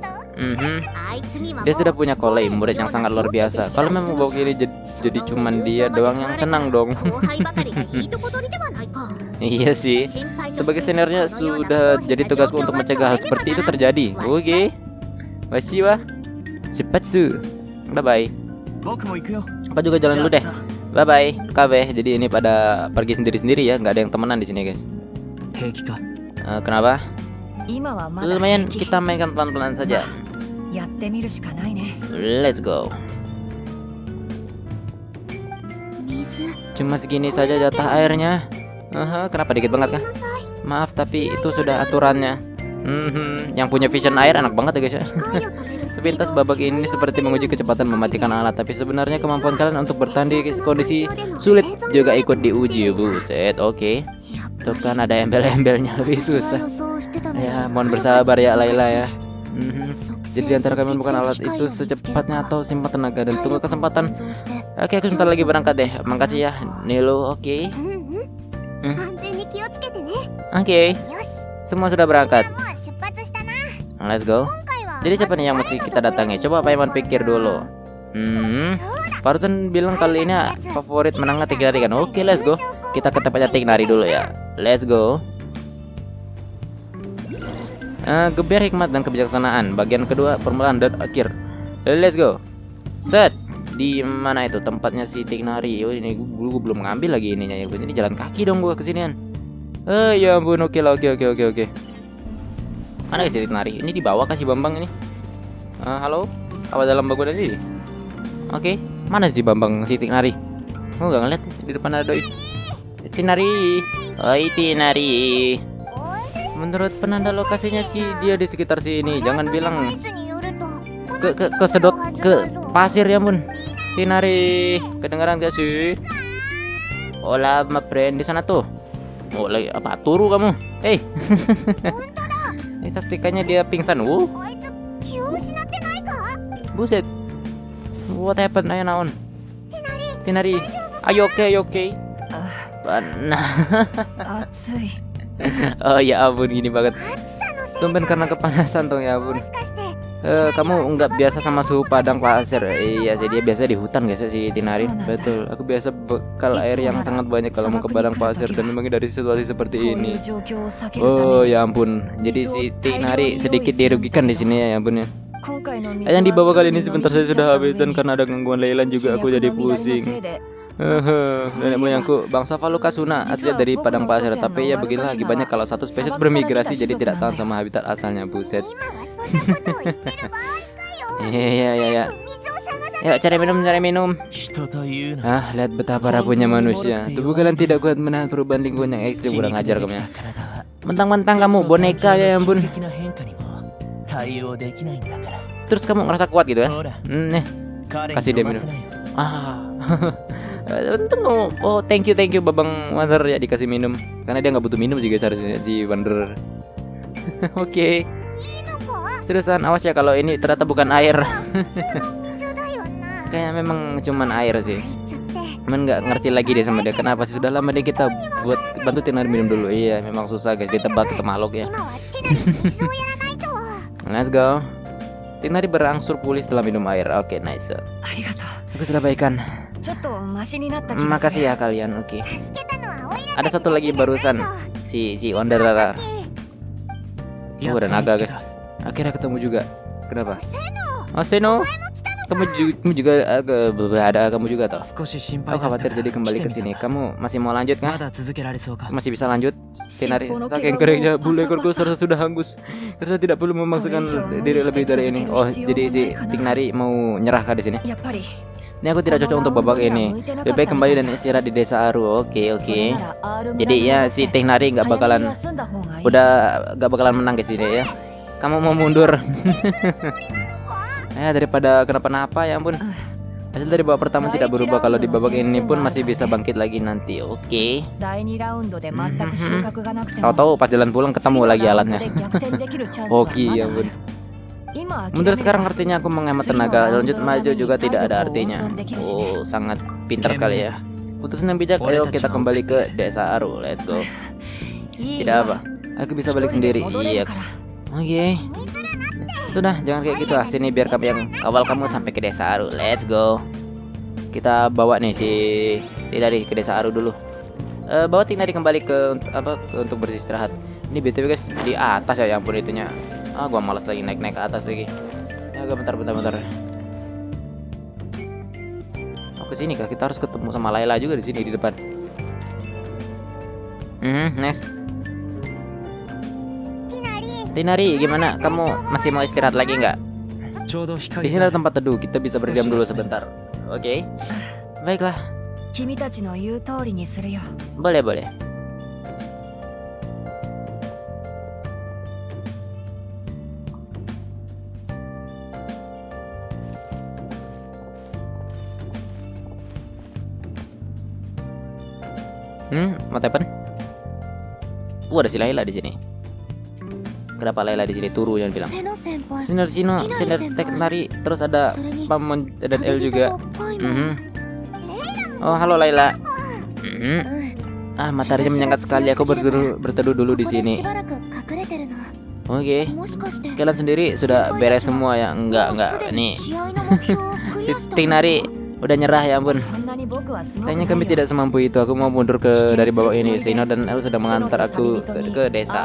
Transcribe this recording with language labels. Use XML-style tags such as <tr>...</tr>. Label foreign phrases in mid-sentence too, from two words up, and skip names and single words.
<id>Dia sudah punya kolei, murid yang sangat luar biasa. Kalau memang bawa kiri jadi cuman dia doang yang senang dong. Iya sih. Sebagai seniornya sudah jadi tugasku untuk mencegah hal seperti itu terjadi. Oke. Masih wah. Shipatsu.</id> <en>Bye bye.</en> <ja>僕も行くよ。</ja> <id>Aku juga jalan dulu deh.</id> <en>Bye bye,</en> <id>KB. Jadi ini pada pergi sendiri-sendiri ya, nggak ada yang temenan di sini guys.</id> <ja>平気か。</ja> <id>Kenapa?</id> <ja>今はまだ</ja> <id>Lumayan</id> <ja>平気</ja> <id>kita mainkan pelan-pelan saja.</id> <ja>やってみるしかないね。</ja> <en>Let's go.</en> <ja>水</ja> <id>Cuma segini saja jatah airnya. Kenapa dikit banget kah? Maaf tapi itu sudah aturannya. Yang punya vision air enak banget ya guys ya.</id> <ja>機械を止めるスピー</ja> <id>Sepintas</id> <ja>ドを</ja> <id>babak ini seperti menguji kecepatan mematikan alat, tapi sebenarnya kemampuan kalian untuk bertahan di kondisi sulit juga ikut diuji. Buset, oke. Tuh kan ada embel-embelnya lebih</id> <ja>私は</ja> <id>susah.</id> <ja>予想してたのよ</ja> <id>Ya, mohon bersabar ya Laila ya.</id> <ja>即</ja> <id>Jadi di antara kalian bukan alat</id> <ja>機械</ja> <id>itu</id> <ja>を見つけるか</ja> <id>secepatnya atau simpan tenaga dan tunggu kesempatan.</id> <ja>改造して</ja> <id>Oke, aku sebentar lagi berangkat deh. Makasih ya, Nilo. Oke.</id> <ja>うん安全に気をつけてね</ja> <id>Oke,</id> <ja>よし</ja> <id>semua sudah berangkat.</id> <ja>もう出発したな</ja> <en>Let's go.</en> <ja>今回は</ja> <id>Jadi siapa nih yang mesti kita datangi? Coba Paimon pikir dulu. Barusan bilang kali ini favorit menangnya Tignari kan? Oke,</id> <en>let's go.</en> <id>Kita ke tempatnya Tignari dulu ya.</id> <en>Let's go.</en> <id>Gebiar hikmat dan kebijaksanaan. Bagian kedua permulaan dan akhir.</id> <en>Let's go. Set.</en> <id>Di mana itu tempatnya si Tignari? Oh ini gue belum ngambil lagi ininya ya. Jadi jalan kaki dong gue kesinian. Ya ampun, oke lah, oke. Mana si Tignari? Ini di bawah kasih Bambang ini. Halo? Apa dalam bangunan ini? Oke, mana si Bambang si Tignari? Oh nggak ngeliat di depan ada doi. Tignari, oi Tignari. Menurut penanda lokasinya sih dia di sekitar sini. Jangan bilang</id> <ja>クイズによると</ja> <id>kesedot ke pasir ya ampun. Tignari, kedengaran gak sih? Hola,</id> <en>my friend</en> <id>di sana tuh. Oh lagi apa? Turu kamu? Hey. Ini pastikannya dia pingsan.</id> <ja>こいつ気を失ってないか</ja> <en>Buset. What happened?</en> <id>Ayo naon? Tignari. Ayo oke. Nah.</id> <ja>暑い。</ja> <id>Oh ya ampun gini banget.</id> <ja>暑さのせい</ja> <id>Tumben karena kepanasan tuh ya</id> <ja>も</ja> <id>ampun.</id> <ja>しかして</ja> <id>Kamu nggak biasa sama suhu padang pasir? Iya sih dia biasa di hutan guys ya, si Tignari.</id> <ja>Sonanda.</ja> <id>Betul. Aku biasa bekal air yang sangat banyak kalau mau ke padang pasir dan memang dari situasi seperti</id> <ja>こうい</ja> <id>ini.</id> <ja>う状況を避けるた Oh めに</ja> <id>ya ampun. Jadi si Tignari sedikit dirugikan di sini ya ampun ya.</id> <ja>今回の水</ja> <id>Yang di bawah</id> <ja>は</ja> <id>kali ini</id> <ja>すぐに</ja> <id>sebentar saja</id> <ja>飲み</ja> <id>sudah</id> <ja>切っちゃった</ja> <id>habis</id> <ja>上</ja> <id>dan</id> <ja>に</ja> <id>karena ada gangguan Leyland juga aku</id> <ja>地</ja> <id>jadi</id> <ja>脈の乱れの</ja> <id>pusing.</id> <ja>せいで</ja> <id>Nenek moyangku bangsa Falukasuna asli dari padang pasir, tapi ya begini lagi banyak kalau satu spesies bermigrasi jadi tidak tahan sama habitat asalnya. Buset.</id> <ja>今はそんなことを言ってる場合かよ</ja> <id>Iya.</id> <ja>水を探さ</ja> <id>Yuk cari minum.</id> <ja>人というのは</ja> <id>Lihat betapa rapuhnya manusia. Tubuh kalian tidak kuat menahan perubahan lingkungan yang ekstrim.</id> <ja>血</ja> <id>Kurang</id> <ja>肉</ja> <id>ajar</id> <ja>でで</ja> <id>kamu</id> <ja>き</ja> <id>ya.</id> <ja>た体は</ja> <id>Mentang-mentang kamu boneka ya ampun.</id> <ja>的な変化にも対応できないんだから</ja> <id>Terus kamu ngerasa kuat gitu ya?</id> <ja>ほら</ja> <id>Nih.</id> <ja>彼</ja> <id>Kasih</id> <ja>に</ja> <id>dia</id> <ja>飲ませ</ja> <id>minum.</id> <ja>なよ</ja> <id>Untung kamu. Oh</id> <en>thank you</en> <id>Babang Wonder ya dikasih minum. Karena dia nggak butuh minum sih guys harusnya si Wonder. Oke.</id> <ja>いいのか</ja> <id>Seriusan awas ya kalau ini ternyata bukan air.</id> <ja>水だよな</ja> <id>Kayak memang cuman air sih.</id> <ja>あいつって</ja> <id>Cuman nggak ngerti lagi deh sama dia. Kenapa sih sudah lama deh kita buat bantu Tignari minum dulu. Iya memang susah guys ditebak ke makhluk ya.</id> <ja>今はティナに水をやらないと</ja> <en>Let's go.</en> <id>Tignari berangsur pulih setelah minum air. Oke nice.</id> <ja>ありがと</ja> <id>Aku sudah baikan.</id> <ja>う。ちょっとマシになった気がする。</ja> <id>Makasih ya kalian. Oke.</id> <ja>助けたのはオイラ</ja> <id>Ada satu lagi barusan si Wanderer. Oh ada naga guys. Akhirnya ketemu juga. Kenapa? Oh Seno. Kamu juga ada kamu juga toh.</id> <ja>少し心</ja> <id>Aku</id> <ja>配だった</ja> <id>khawatir</id> <ja>から</ja> <id>jadi kembali</id> <ja>来</ja> <id>ke</id> <ja>てみ</ja> <id>sini.</id> <ja>た</ja> <id>Kamu masih mau lanjut</id> <ja>ま</ja> <id>kah?</id> <ja>だ続けられそうか</ja> <id>Masih bisa lanjut? Tignari,</id> <ja>しっぽの</ja> <id>saking</id> <ja>kero</ja> <id>keringnya</id> <ja>mo</ja> <id>bulu ekorku</id> <ja>pasa-pasa.</ja> <id>serasa sudah hangus. Karena tidak perlu memaksakan diri lebih dari ini. Oh, jadi si Tignari mau nyerah kah di sini?</id> <ja>やっぱり</ja> <id>Ini aku tidak cocok untuk babak ini. Lebih baik kembali dan istirahat di desa Aru. Oke. Jadi ya si Tignari nggak bakalan nggak bakalan menang guys ini ya. Kamu mau mundur? Daripada kenapa-napa ya ampun. Hasil dari babak pertama tidak berubah. Kalau di babak ini pun masih bisa bangkit lagi nanti. Oke.</id> <ja>第2ラウンドで全く収穫がなくても</ja> <id>Tahu-tahu pas jalan pulang ketemu lagi alatnya.</id> <ja>次のラウンドで逆転できるチャンスは</ja> <id>Oke</id> <ja>まだ</ja> <id>ya</id> <ja>あ</ja> <id>ampun.</id> <ja>る。今</ja> <id>Mundur sekarang artinya aku menghemat tenaga. Lanjut maju juga tidak ada artinya. Oh, sangat pintar sekali ya. Putusan yang bijak. Ayo kita kembali ke desa Aru.</id> <en>Let's go.</en> <ja>いい</ja> <id>Tidak apa. Aku bisa balik sendiri. Iya. Oke. Sudah, jangan kayak gitu. Sini biar kami yang kawal kamu sampai ke desa Aru.</id> <en>Let's go.</en> <id>Kita bawa nih si Tignari ke desa Aru dulu. Bawa Tignari kembali ke untuk beristirahat. Ini BTW guys di atas ya ampun itunya. Gua malas lagi naik ke atas lagi. Ya bentar. Oh, ke sini kah? Kita harus ketemu sama Layla juga di sini di depan. Next. Tinari, gimana? Kamu masih mau istirahat lagi nggak? Di sini ada tempat teduh, kita bisa berdiam dulu sebentar. Oke. Baiklah.</id> <ja>君たちの言う通りにするよ。</ja> <id>Boleh. Mau tepen? Ada si Layla di sini. Kenapa Layla di sini? Turu yang bilang.</id> <ja>瀬野先輩</ja> <id>Sinar Teknari, terus ada Pamon dan El juga. Oh, halo Layla. Mataharinya menyengat sekali. Aku berteduh dulu di sini.</id> <ja>しばらく隠れてるの</ja> <id>Oke.</id> <ja>もしかして</ja> <id>Kalian sendiri sudah beres semua ya? Enggak.</id> <ja>すで</ja> <id>Nih,</id> <ja>に試合の目標をクリア</ja> <id>si</id> <ja>した</ja> <id>Tinari udah nyerah ya ampun.</id> <ja>そんなに僕はすごく</ja> <id>Sayangnya kami tidak semampu itu. Aku mau mundur dari bawah ini. Sino dan El sudah mengantar aku ke desa.</id>